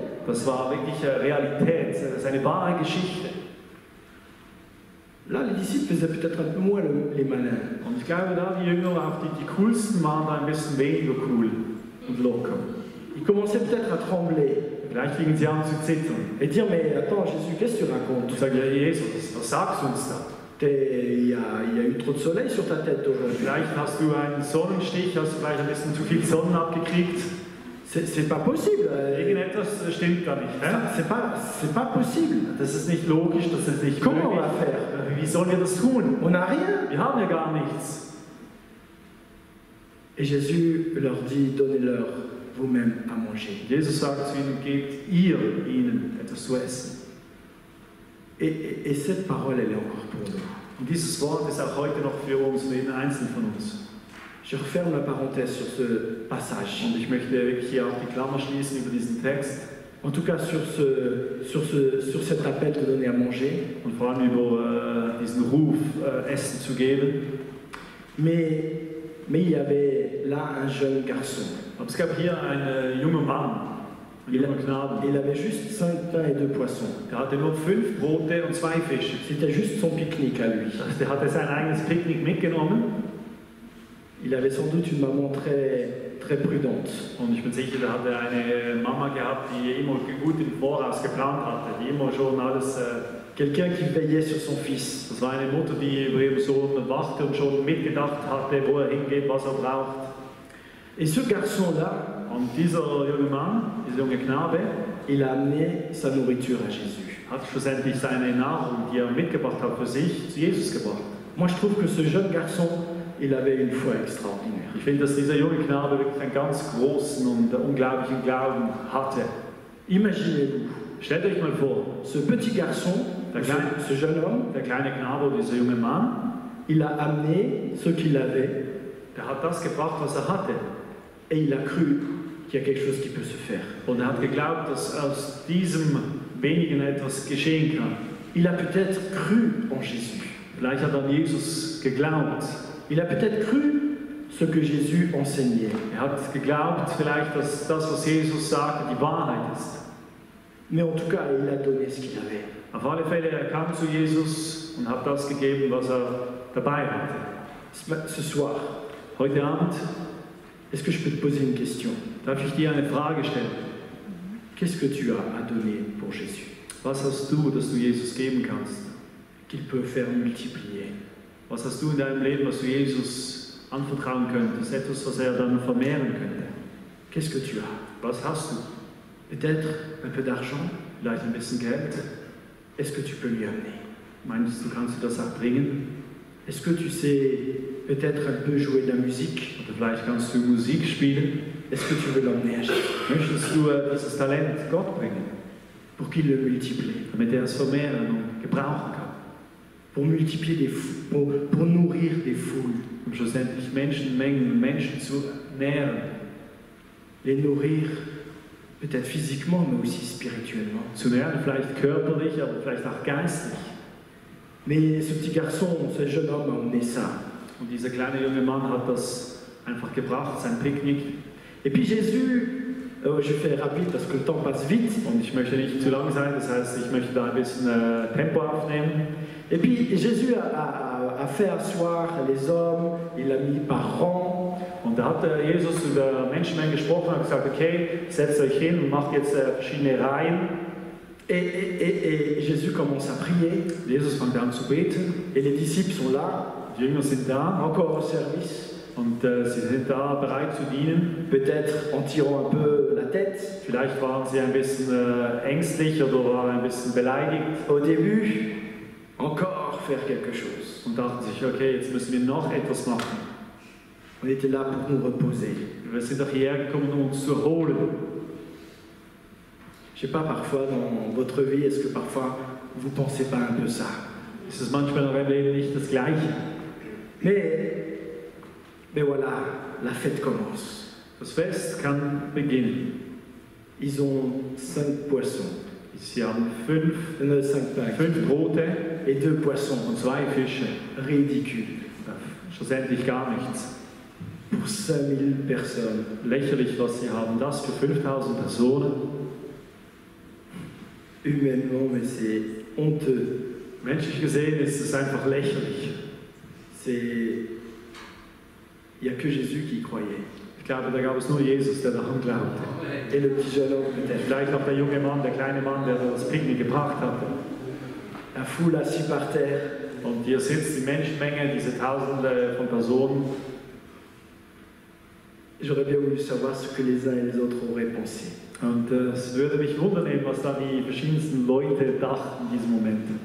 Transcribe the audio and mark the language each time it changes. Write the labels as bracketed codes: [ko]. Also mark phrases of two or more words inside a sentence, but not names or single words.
[de] Das war wirklich Realität. Das ist eine wahre Geschichte. [fr] Là, les disciples faisaient peut-être un peu moins les malins. [de] Und ich glaube, da die Jünger, auch die coolsten, waren da ein bisschen weniger cool und locker. [fr] Ils commençaient peut-être à trembler [de] Vielleicht fingen sie an zu zittern. [fr] et dire mais attends Jésus, qu'est-ce que tu racontes? [de] Und sagen, ja, Jesus, was sagst du uns da? [fr] Il y a eu trop de soleil sur ta tête aujourd'hui. [de] Vielleicht hast du einen Sonnenstich, hast du vielleicht ein bisschen zu viel Sonnen abgekriegt. [fr] C'est pas possible. [de] Irgendetwas stimmt da nicht. [fr] C'est pas possible. [de] Das ist nicht logisch, das ist nicht [fr] Comment on [de] möglich. [fr] va faire? [de] Wie sollen wir das tun? [fr] On n'a rien. [de] Wir haben ja gar nichts. [fr] Et Jésus leur dit, donnez-leur vous-même à manger. [de] Jesus sagt zu ihnen, gebt ihr ihnen etwas zu essen. [fr] Et cette parole, elle est encore pour nous. [de] Und dieses Wort ist auch heute noch für uns, für jeden Einzelnen von uns. [fr] Je referme la parenthèse sur ce passage. [de] Und ich möchte wirklich hier auch die Klammer schließen über diesen Text. [fr] En tout cas, sur cet appel de donner à manger. [de] Und vor allem über diesen Ruf, Essen zu geben. [fr] Mais il y avait là un jeune garçon. [de] Aber es gab hier einen jungen Mann, einen jungen Knaben. [fr] Il avait juste 5 pains et 2 poissons. [de] Der hatte nur 5 Brote und 2 Fische. [fr] C'était juste son pique-nique à lui. [de] Der hatte sein eigenes Picknick mitgenommen. [fr] Il avait sans doute une maman très prudente. [de] Und ich bin sicher, der hatte eine Mama gehabt, die immer gut im Voraus geplant hatte, die immer schon alles... [fr] Quelqu'un qui veillait sur son fils. [de] Das war eine Mutter, die über ihren Sohn wachte und schon mitgedacht hatte, wo er hingeht, was er braucht. [fr] Et ce garçon-là, [de] Und dieser junge Mann, dieser junge Knabe, [fr] il a amené sa nourriture à Jésus. [de] hat schlussendlich seine Nahrung, die er mitgebracht hat, für sich zu Jesus gebracht. [fr] Moi, je trouve que ce jeune garçon, il avait une foi extraordinaire. [de] Ich finde, dass dieser junge Knabe wirklich einen ganz großen und unglaublichen Glauben hatte. [fr] Imaginez-vous, [de] Stellt euch mal vor, [fr] ce petit garçon, ce jeune homme, [de] der kleine Knabe, dieser junge Mann, [fr] il a amené ce qu'il avait [de] der hat das gebracht, was er hatte. [fr] et il a cru qu'il y a quelque chose qui peut se faire. [de] Und er hat geglaubt, dass aus diesem wenigen etwas geschehen kann. [fr] Il a peut-être cru en Jésus. [de] Vielleicht hat er an Jesus geglaubt. [fr] Il a peut-être cru ce que Jésus enseignait. [de] Er hat geglaubt vielleicht, dass das, was Jesus sagte, die Wahrheit ist. [fr] Mais en tout cas, il a donné ce qu'il avait. [de] Auf alle Fälle, er kam zu Jesus und hat das gegeben, was er dabei hatte. [fr] Ce soir, [de] Heute Abend [fr] est-ce que je peux te poser une question? [de] darf ich dir eine Frage stellen. [fr] Qu'est-ce que tu as à donner pour Jésus? [de] Was hast du, das du Jesus geben kannst? [fr] Qu'il peut faire multiplier. [de] Was hast du in deinem Leben, was du Jesus anvertrauen könntest? Etwas, was er dann vermehren könnte. [fr] Qu'est-ce que tu as? [de] Was hast du? [fr] Peut-être un peu d'argent? [de] Vielleicht ein bisschen Geld? [fr] Est-ce que tu peux lui amener? [de] Meinst du, kannst du das auch bringen? [fr] Est-ce que tu sais peut-être un peu jouer de la musique? [de] Oder vielleicht kannst du Musik spielen? [fr] Est-ce que tu veux l'emmener à Jésus? [de] Möchtest du dieses Talent Gott bringen, [fr] Pour qu'il le multiplie. [de] damit er es vermehren und gebrauchen kann? [fr] Pour multiplier pour nourrir des foules. [de] Um schlussendlich Menschenmengen, Menschen zu nähren. [fr] Les nourrir peut-être physiquement, mais aussi spirituellement. [de] Zu nähren, vielleicht körperlich, aber vielleicht auch geistlich. [fr] Mais ce petit garçon, ce jeune homme a emmené ça. [de] Und dieser kleine junge Mann hat das einfach gebracht, sein Picknick. [fr] Et puis Jésus, je fais rapide parce que le temps passe vite. [de] Und ich möchte nicht zu lang sein, das heißt, ich möchte da ein bisschen Tempo aufnehmen. [fr] Et puis Jésus a fait asseoir les hommes, il a mis par rang. [de] Und da hat Jesus zu der Menschenmenge gesprochen und gesagt, okay, setzt euch hin und macht jetzt verschiedene Reihen. [fr] Et Jésus commence à prier. [de] Jesus fängt an zu beten. [fr] Et les disciples sont là, [de] Die Jünger sind da [fr] encore au service. [de] und sie sind da bereit zu dienen. [fr] Peut-être en tirant un peu la tête. [de] Vielleicht waren sie ein bisschen ängstlich oder waren ein bisschen beleidigt [fr] Au début, encore faire quelque chose. [de] und dachten sich, okay, jetzt müssen wir noch etwas machen. [fr] On était là pour nous reposer. [de] Wir sind doch hierher gekommen, um uns zu erholen. [fr] Je sais pas, parfois dans votre vie, est-ce que parfois vous pensez pas un peu ça? [de] Ist es manchmal in eurem Leben nicht das Gleiche? [fr] Mais voilà, la fête commence. [de] Das Fest kann beginnen. [fr] Ils ont 5 poissons, [de] Sie haben 5 [fr] 5 pains [de] Brote [fr] et 2 poissons. [de] und 2 Fische. [fr] Ridicule. [de] Schlussendlich gar nichts. [fr] Pour 5000 personnes. [de] Lächerlich, was sie haben. Das für 5000 Personen. [fr] Humainement, mais c'est honteux. [de] Menschlich gesehen ist es einfach lächerlich. [fr] Il n'y a que Jésus qui y croyait. [de] Ich glaube, da gab es nur Jesus, der daran glaubte. [fr] Et le petit jeune homme peut-être. [de] Vielleicht auch der junge Mann, der kleine Mann, der das Picknick gebracht hatte. [fr] La foule assise par terre. [de] Und hier sitzt die Menschenmenge, diese Tausende von Personen. [fr] J'aurais bien voulu savoir ce que les uns et les autres auraient pensé. [de] Und es würde mich wundern, was da die verschiedensten Leute dachten in diesem Moment.